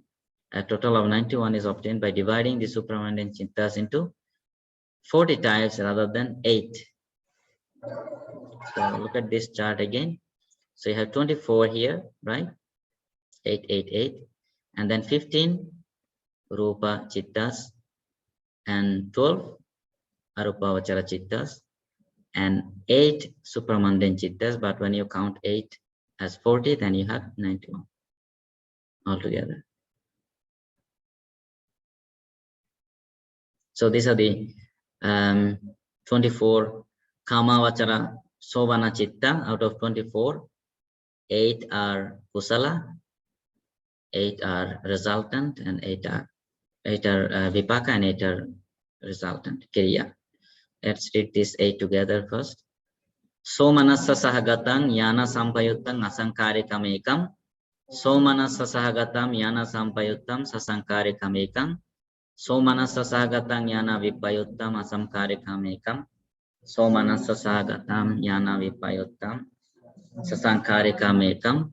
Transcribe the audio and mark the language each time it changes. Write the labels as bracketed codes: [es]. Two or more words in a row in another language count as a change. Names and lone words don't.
[en] A total of 91 is obtained by dividing the supramundane chittas into 40 types rather than 8. So look at this chart again. So you have 24 here, right? 8, 8, 8, and then 15 [pi] rupa chittas [en] and 12 [pi] arupa vachara chittas [en] and 8 supramundane chittas. But when you count 8 as 40, then you have 91 altogether. So these are the 24 [pi] Kama vachara Sovana chitta. [en] Out of 24, 8 are kusala, 8 are resultant, and 8 are vipaka, and 8 are resultant, kriya. Let's read this 8 together first. [pi] Somanassa sahagatang yana sampayuttam asankarikam ekam. Somanassa sahagatam yana sampayuttam sasankarikam ekam. Somanassa sahagatam yana vipayuttam asamkarikam ekam. Somanassa sahagatam yana vipayuttam sasankarikam ekam.